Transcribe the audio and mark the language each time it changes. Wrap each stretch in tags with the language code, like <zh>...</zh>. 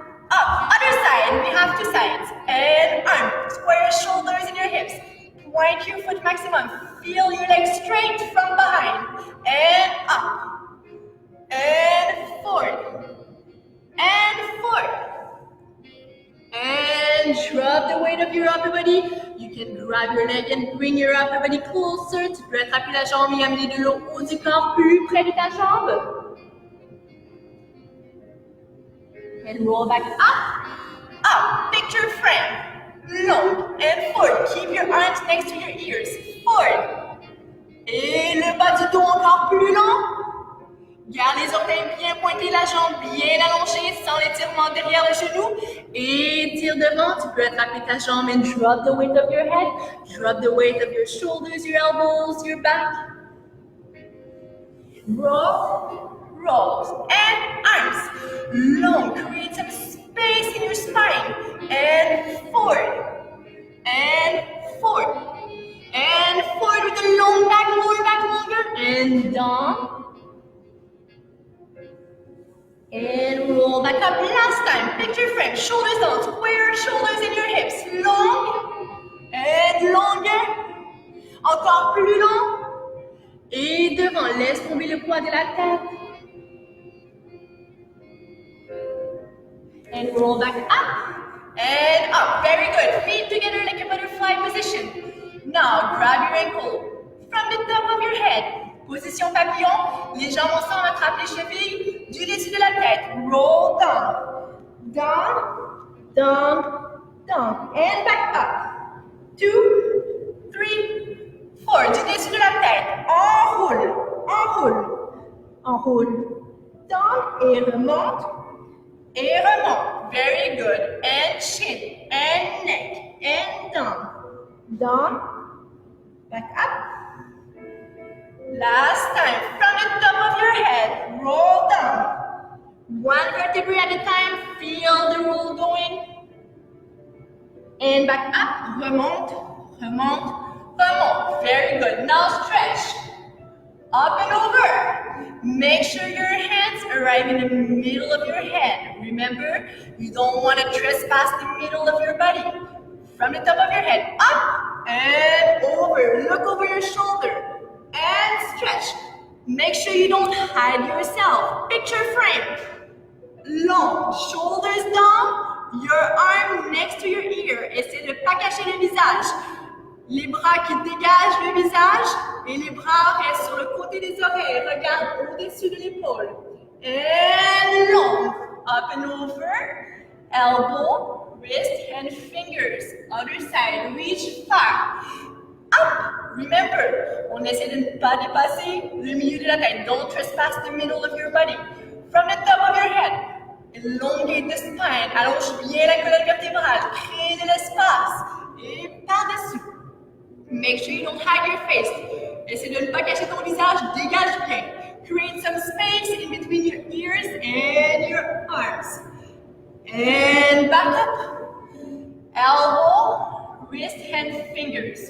<en>Up, other side, we have two sides, and arm, square your shoulders and your hips, point your foot maximum, feel your legs straight from behind, and up, and forward, and drop the weight of your upper body. You can grab your leg and bring your upper body closer.</en> <fr>Tu peux attraper la jambe et amener de l'eau haut du corps plus près de ta jambe.</fr> <en>And roll back up, picture frame, long and forward. Keep your arms next to your ears, forward.</en> <fr>Et le bas du dos encore plus long. Garde les orteils bien pointés, la jambe bien allongée, sans l'étirement derrière le genou. Et tire devant, tu peux attraper ta jambe</fr> <en>and drop the weight of your head. Drop the weight of your shoulders, your elbows, your back. Roll. Rolls and arms long, create some space in your spine, and forward, and forward, and forward with a long back, lower back longer, and down, and roll back up. Last time, picture frame, shoulders down, square shoulders in your hips, long, and longer,</en> <fr>encore plus long, et devant, laisse tomber le poids de la tête.</fr> <en>And roll back up and up. Very good. Feet together like a butterfly position. Now grab your ankle from the top of your head.</en> <fr>Position papillon. Les jambes ensemble, attrape les chevilles du dessus de la tête.</fr> <en>Roll down. Down, down, down. And back up. 2, 3, 4.</en> <fr>Du dessus de la tête. Enroule, enroule, enroule. Down et remonte. Et remonte.</fr> <en>Very good. And chin, and neck, and down. Down, back up. Last time, from the top of your head, roll down. One vertebrae at a time, feel the roll going. And back up,</en> <fr>remonte, remonte, remonte.</fr> <en>Very good. Now stretch. Up and over. Make sure your hands arrive in the middle of your head. Remember, you don't want to trespass the middle of your body. From the top of your head, up and over. Look over your shoulder and stretch. Make sure you don't hide yourself. Picture frame. Long, shoulders down, your arm next to your ear.</en> <fr>Essayez de ne pas cacher le visage. Les bras qui dégagent le visage et les bras restent sur le côté des oreilles. Regarde au-dessus de l'épaule.</fr> <en>And long. Up and over. Elbow, wrist, and fingers. Other side. Reach far. Up.</en> <fr>Remember, on essaie de ne pas dépasser le milieu de la tête.</fr> <en>Don't trespass the middle of your body. From the top of your head. Elongate the spine.</en> <fr>Allonge bien la colonne vertébrale. Crée de l'espace. Et par-dessus.</fr> <en>Make sure you don't hide your face.</en> <fr>Essaie de ne pas cacher ton visage, dégage bien.</fr> <en>Create some space in between your ears and your arms. And back up. Elbow, wrist, and fingers.</en>